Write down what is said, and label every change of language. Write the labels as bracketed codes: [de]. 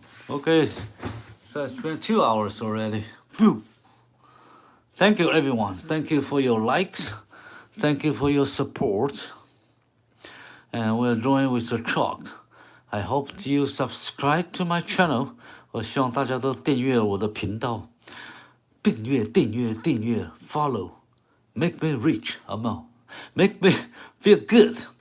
[en] Okay, so I spent 2 hours already. Phew. Thank you, everyone. Thank you for your likes. Thank you for your support. And we're drawing with the chalk. I hope you subscribe to my channel. [zh] 我希望大家都订阅我的频道。订阅 follow. [en] Make me rich, make me feel good.